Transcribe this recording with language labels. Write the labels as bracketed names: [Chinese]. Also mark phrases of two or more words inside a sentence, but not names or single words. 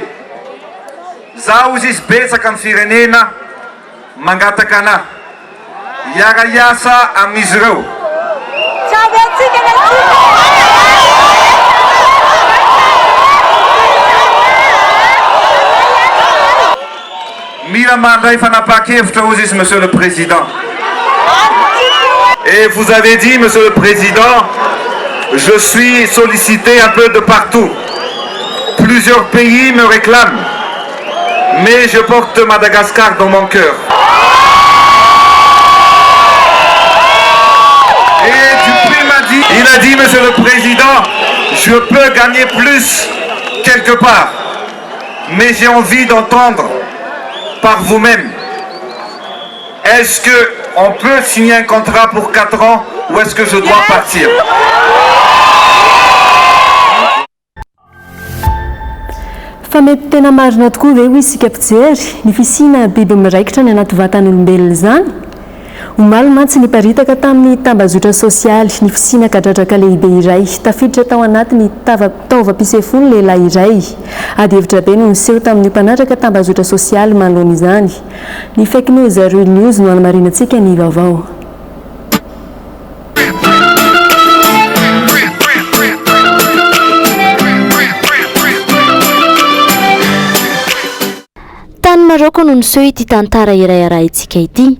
[Malagasy] Zaho izy betsaka ny firenena mangataka anahy hiara hiasa amin'izy ireo. Mila mandray fanapakevitra hozy izy, [French] Monsieur le Président. Et vous avez dit, Monsieur le Président, je suis sollicité un peu de partout. Plusieurs pays me réclament, mais je porte Madagascar dans mon cœur. Et Dupuis m'a dit, Il a dit, Monsieur le Président, je peux gagner plus quelque part, mais j'ai envie d'entendre par vous-même. Est-ce qu'on peut signer un contrat pour 4 ans ou est-ce que je dois partir? [Malagasy] Fa mety tena marina tokoa ve ho isika mpijery ny fisina biby miraikitra ny anaty vatan'olombelona izany omaly mantsy niparitaka tamin'ny tambazotra sosialy ny fisina kadradraka lehibe iray tafiditra tao anatiny taovam-pisefony lehilahy iray ady hevitra be no niseho tamin'ny mpanatraka tambazotra sosialy manoloana izany ny [English] fake news real news [Malagasy] no anomarinantsika ny vaovao. tany Maroko no niseho ity tantara iray arahintsika ity.